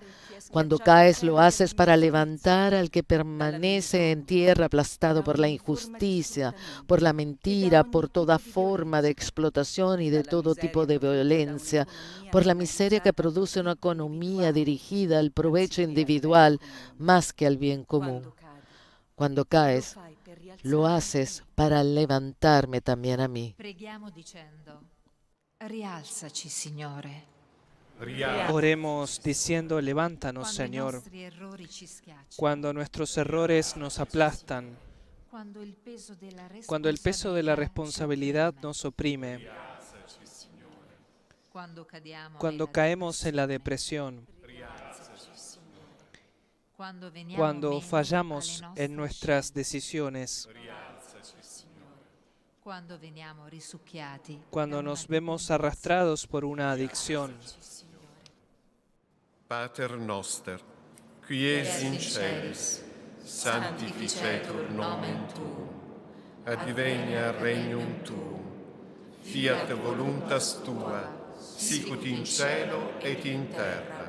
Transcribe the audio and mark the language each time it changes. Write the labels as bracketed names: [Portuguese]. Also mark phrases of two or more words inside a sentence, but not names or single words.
[Spanish] Cuando caes, lo haces para levantar al que permanece en tierra aplastado por la injusticia, por la mentira, por toda forma de explotación y de todo tipo de violencia, por la miseria que produce una economía dirigida al provecho individual más que al bien común. Cuando caes, lo haces para levantarme también a mí. [Italian] Preghiamo dicendo: rialzaci, Signore. [Spanish] Oremos diciendo, levántanos, Señor, cuando nuestros errores nos aplastan, cuando el peso de la responsabilidad nos oprime, cuando caemos en la depresión, cuando fallamos en nuestras decisiones, cuando nos vemos arrastrados por una adicción. [Latin] Pater noster, qui es in celis, sanctificetur nomen tuum, advenia regnum tuum, fiat voluntas tua, sicut in cielo et in terra.